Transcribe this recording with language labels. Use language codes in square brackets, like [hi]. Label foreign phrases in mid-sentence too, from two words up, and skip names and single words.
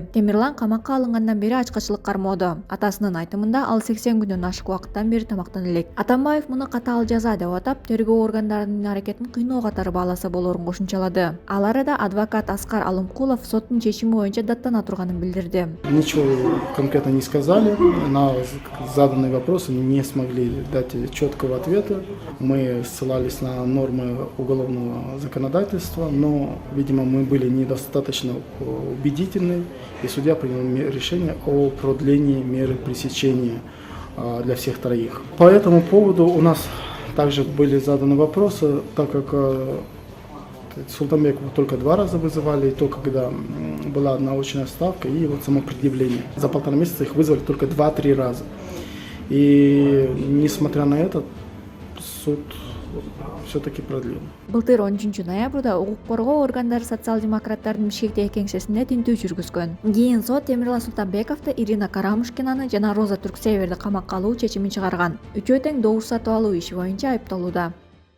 [ky] Темирлан камакка алынгандан бери ачкычылык кармоодо. Атасынын айтымында ал 80 күндөн ашык убакыттан бери тамактана элек. Атамбаев муну катаал жаза деп атап, тергөө органдарынын аракетин кыйноо катары бааласа болоорун кошумчалады. Ал арада адвокат Аскар Алымкулов соттун чечими боюнча даттана турганын билдирди. [ru] Ничего конкретно не сказали, на заданные вопросы не смогли дать четкого ответа. Мы ссылались на нормы уголовного законодательства, но, видимо, мы были недостаточно убедительны, и судья принял решение о продлении меры пресечения для всех троих. По этому поводу у нас также были заданы вопросы, так как Султанбекова только 2 раза вызывали, и то, когда была одна очная ставка, и вот само предъявление. За 1,5 месяца их вызвали только 2-3 раза. И несмотря на это, суд все-таки продлил. [ky] Былтыр 10 ноябрда укук коргоо органдары социал-демократтардын Бишкектеги кеңсесинде тинтүү жүргүзгөн. Кийин сот Темирлан Султанбековду, Ирина Карамушкинаны жана Роза Түрксеверди камакка алуу чечимин чыгарган. Үчөө тең добуш сатып алуу иши боюнча айыпталууда.